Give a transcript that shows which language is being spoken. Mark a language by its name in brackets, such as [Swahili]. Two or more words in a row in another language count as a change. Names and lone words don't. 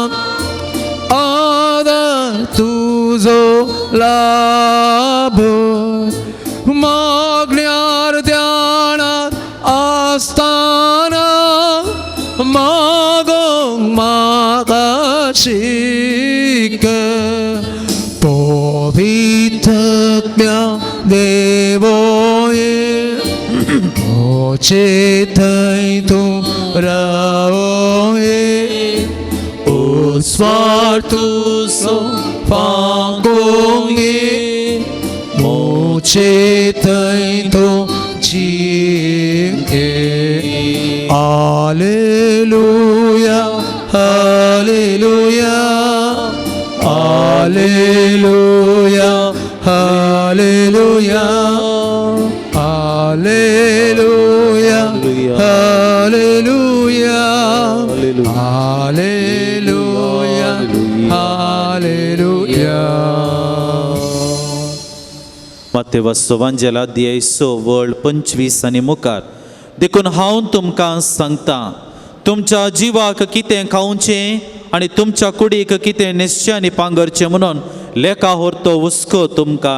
[Konkani] तुझो लाभ मागण्यार ध्यानात आसताना मागोंक म्हाका शिक पवित्रत्म्या देवोये मोचे थई तू रावोये ओ स्वार्थु सो फागोये मोचे थई तो जीवे [English] hallelujah hallelujah hallelujah hallelujah hallelujah hallelujah hallelujah hallelujah [Konkani] मातेवाचो वांजेल अध्याय 6 वळ 25 आनी मुखार देखून हांव तुमकां सांगता तुमच्या जिवाक कितें खावचें आनी तुमच्या कुडीक कितें न्हेसचें आनी पांगरचें म्हणून लेका व्हरतो हुस्को तुमकां